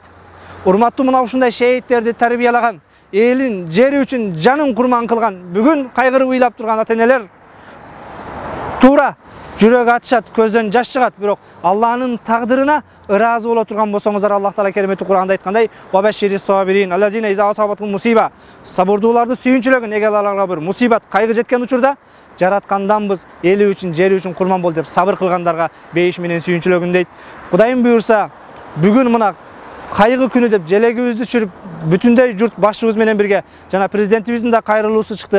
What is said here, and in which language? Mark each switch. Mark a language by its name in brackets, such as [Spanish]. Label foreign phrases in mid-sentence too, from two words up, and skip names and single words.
[Kyrgyz] Урматтуу мына ушундай шейиттерди тарбиялаган, элин, жери үчүн жанын курман кылган, бүгүн кайгырып ыйлап турган ата-энелер туура жүрөк атышат, көздөн жаш чыгат, бирок Аллахнын тагдырына ыраазы боло турган болсоңуздар, Аллах Таала кереметтүү Кур'анда айткандай: [Arabic] «وبشر الصابرين الذين إذا أصابتهم مصيبة». [Kyrgyz] Сабырдууларды сүйүнчүлөгүн, эгер аларга бир мусибат, кайгы жеткен учурда, жаратканданбыз, эли үчүн, жери үчүн курман бол деп сабыр кылгандарга бейиш менен сүйүнчүлөгүн дейт. Кудайым буйрса, бүгүн мына кайгы күнү деп желегибизди түшүрүп, бүтүндөй журт башыбыз менен бирге, жана президентибиздин да кайрылуусу чыкты.